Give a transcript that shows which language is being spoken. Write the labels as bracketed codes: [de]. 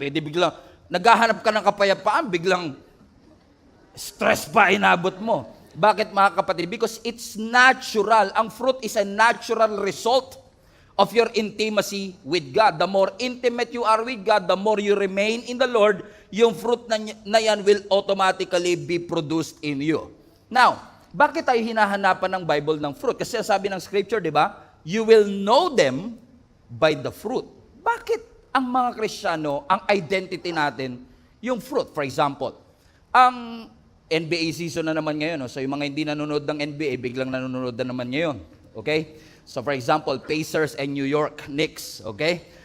[tl] Di biglang, naghahanap ka ng kapayapaan, biglang stress pa inabot mo. Bakit mga kapatid? [en] Because it's natural. Ang fruit is a natural result of your intimacy with God. The more intimate you are with God, the more you remain in the Lord, [tl] yung fruit na yan [en] will automatically be produced in you. [tl] Now, bakit tayo hinahanapan ng Bible ng fruit? Kasi sabi ng scripture, di ba? [en] You will know them by the fruit. [tl] Bakit ang mga Kristiyano, ang identity natin, yung fruit? [en] For example, [tl] ang NBA season na naman ngayon. So yung mga hindi nanonood ng NBA, biglang nanonood na naman ngayon. [en] Okay? So for example, Pacers and New York Knicks, okay?